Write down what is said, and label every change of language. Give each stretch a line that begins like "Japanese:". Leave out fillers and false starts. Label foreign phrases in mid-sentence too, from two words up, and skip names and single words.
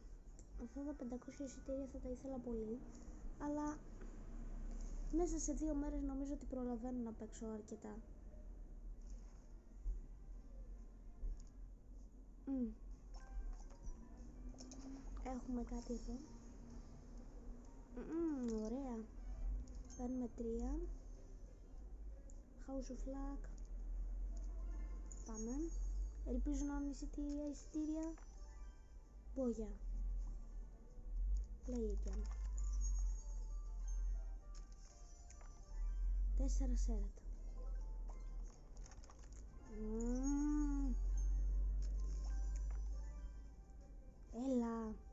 Greek: Αυτά τα 500 εισιτήρια θα τα ήθελα πολύ, αλλά μέσα σε 2 μέρες νομίζω ότι προλαβαίνω να παίξω αρκετά. Έχουμε κάτι εδώ. Ωραία. Παίρνουμε 3. House of Luck. Πάμε. Ελπίζω να είναι εισιτήρια. Μπόγια.
English: Play again.
Greek: 4 σέρετ. Έλα.